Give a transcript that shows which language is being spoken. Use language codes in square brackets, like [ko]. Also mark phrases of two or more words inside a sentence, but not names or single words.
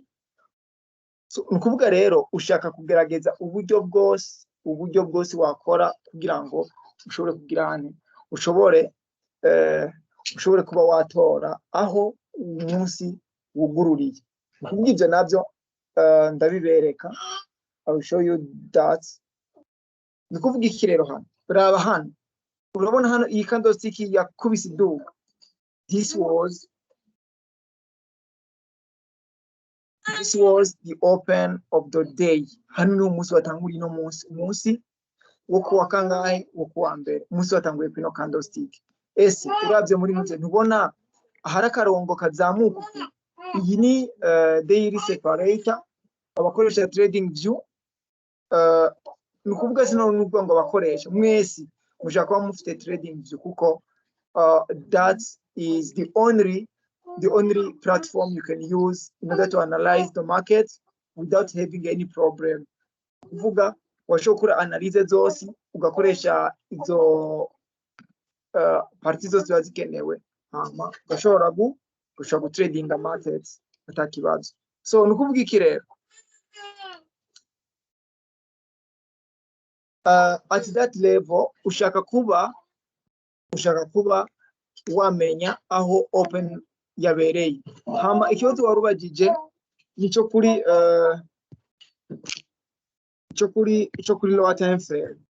[rn] So ni kuvuga rero ushaka kugerageza uburyo bwose wakora kugira ngo ushobore kugira hane ushobore kuba watora aho umunsi wugururiye. Kuvuga ivyo navyo ndabibereka. [en] I will show you that. [rn] Ni kuvuga iki rero hano, raba hano, urabona hano iyi candlestick yakubise iduka. [en] This was the open of the day. [rn] Hano ni umunsi watanguriye no umunsi wo kuwa kangahe, wo kuwa mbere, umunsi watanguye kino candlestick. Ese uravye muri muze ntubona ahari akarongo kazamuka? Iyi ni [en] daily separator [rn] abakoresha trading view. Ni kuvuga sino nubwo ngo bakoresha mwese mushaka kuba mufite trading view, kuko [en] that is the only platform you can use in order to analyze the market without having any problem. [rn] Kuvuga washobora analyze zose ugakoresha izo parties zose zikenewe, hama ugashobora gutrading [en] the markets [rn] atakibazo. So ni kuvuga iki rero, [en] at that level [rn] ushaka kuba wamenya aho open yabereye. Hama ikibazo warubajije nico kuri [en] lower time frame.